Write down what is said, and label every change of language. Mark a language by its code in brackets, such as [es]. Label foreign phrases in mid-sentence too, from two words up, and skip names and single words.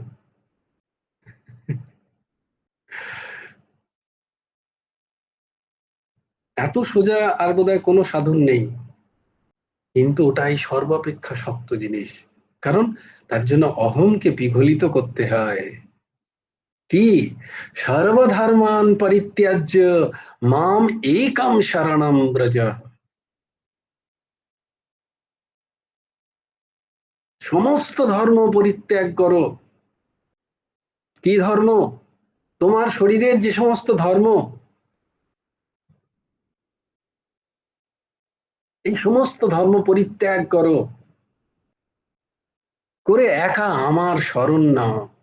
[bn] এত সোজা আর বোধহয় কোনো সাধন নেই, কিন্তু ওটাই সর্বাপেক্ষা শক্ত জিনিস, কারণ তার জন্য অহংকে বিগলিত করতে হয়। কি, [sa] সর্বধর্মান পরিত্যাজ্য মাম একম শরণম ব্রজ, [bn] সমস্ত ধর্ম পরিত্যাগ করো। কি ধর্ম? তোমার শরীরের যে সমস্ত ধর্ম, এই সমস্ত ধর্ম পরিত্যাগ করো, করে একা আমার শরণ নাও।